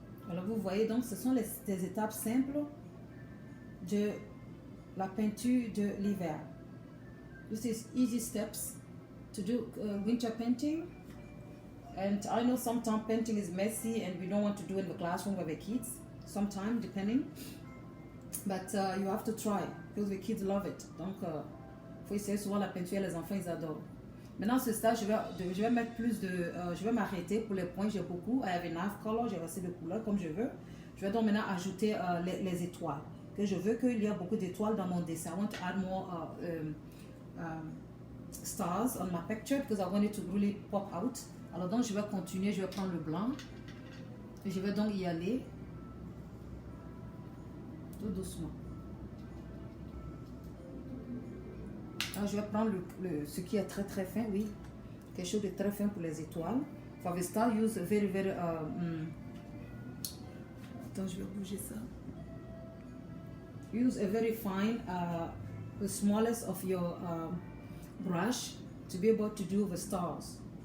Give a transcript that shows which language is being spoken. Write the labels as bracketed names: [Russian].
[French] Alors vous voyez, donc ce sont des étapes simples de la peinture de l'hiver. [English] This is easy steps to do winter painting. And I know sometimes painting is messy and we don't want to do it in the classroom with the kids. Sometimes, depending. But you have to try because the kids love it. [French] Donc, faut essayer souvent la peinture, les enfants, ils adorent. Maintenant, ce stage, je vais mettre plus de... je vais m'arrêter pour les points. J'ai beaucoup. [English] I have enough color. [French] J'ai assez de couleurs comme je veux. Je vais donc maintenant ajouter les étoiles. Que je veux qu'il y ait beaucoup d'étoiles dans mon dessin. [English] I want to add more stars on my picture because I want it to really pop out. [French] Alors donc, je vais continuer. Je vais prendre le blanc. Et je vais donc y aller. Tout doucement. Alors, je vais prendre ce qui est très très fin, oui. Quelque chose de très fin pour les étoiles. [English] For the star, use very, very... [French] Attends, je vais bouger ça. [English] use a very fine, the smallest of your brush to be able to do the stars.